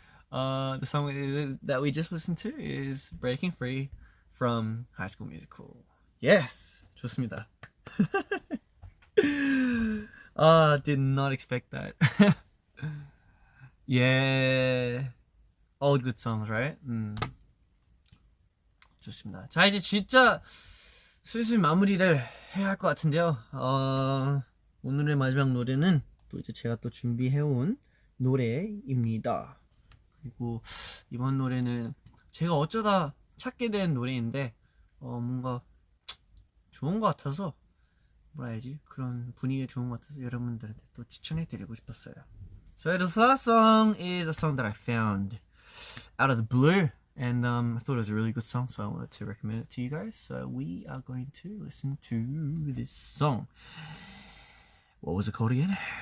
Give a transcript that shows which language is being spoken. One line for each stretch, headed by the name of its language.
English: The song that we just listened to is Breaking Free from High School Musical. Yes,
Korean: 좋습니다.
English: Did not expect that. Yeah, all good songs, right?
Korean: 좋습니다. 자, 이제 진짜 슬슬 마무리를 해야 할 것 같은데요. 오늘의 마지막 노래는 또 이제 제가 또 준비해온 노래입니다. 그리고 이번 노래는 제가 어쩌다 찾게 된 노래인데 뭔가 좋은 것 같아서, 뭐라 해야지, 그런 분위기가 좋은 것 같아서 여러분들한테 또 추천해드리고 싶었어요.
English: So the last song is a song that I found out of the blue, and I thought it was a really good song, so I wanted to recommend it to you guys. So we are going to listen to this song. What was it called again?